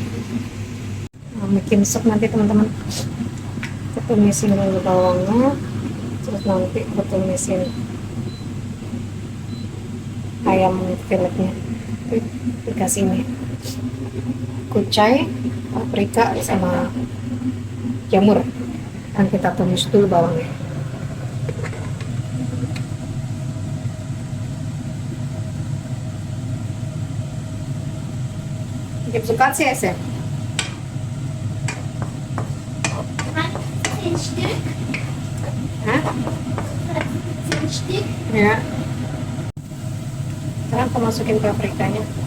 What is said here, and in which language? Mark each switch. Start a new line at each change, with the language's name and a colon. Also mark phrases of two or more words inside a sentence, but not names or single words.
Indonesian: Mau bikin sup nanti teman-teman. Aku tumisin dulu bawangnya, terus nanti aku tumisin ayam filetnya. Dikasih ini kucai, paprika, sama jamur. Dan kita tumis dulu bawangnya.
German: Gibt so Katze essen? Ein Stück. Hah? Ein Stück.
Indonesian: Ya. Sekarang aku masukin paprikanya.